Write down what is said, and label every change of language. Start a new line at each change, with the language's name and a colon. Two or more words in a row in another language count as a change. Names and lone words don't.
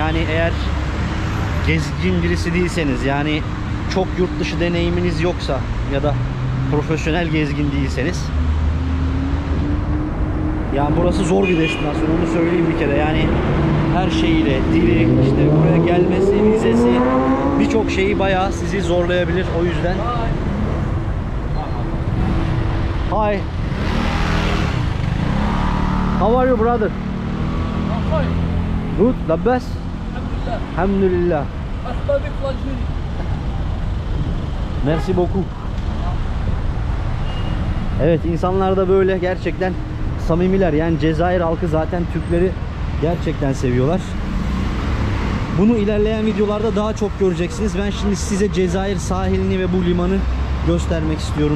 Turkish: Yani eğer gezgin birisi değilseniz, yani çok yurt dışı deneyiminiz yoksa ya da profesyonel gezgin değilseniz, yani burası zor bir destinasyon, onu söyleyeyim bir kere. Yani her şeyiyle, dili, işte buraya gelmesi, vizesi, birçok şeyi bayağı sizi zorlayabilir. O yüzden Hi.
English: How are you, brother? Good, the best. Alhamdulillah.
French: Merci beaucoup.
Turkish: Evet, insanlar da böyle gerçekten samimiler. Yani Cezayir halkı zaten Türkleri gerçekten seviyorlar. Bunu ilerleyen videolarda daha çok göreceksiniz. Ben şimdi size Cezayir sahilini ve bu limanı göstermek istiyorum.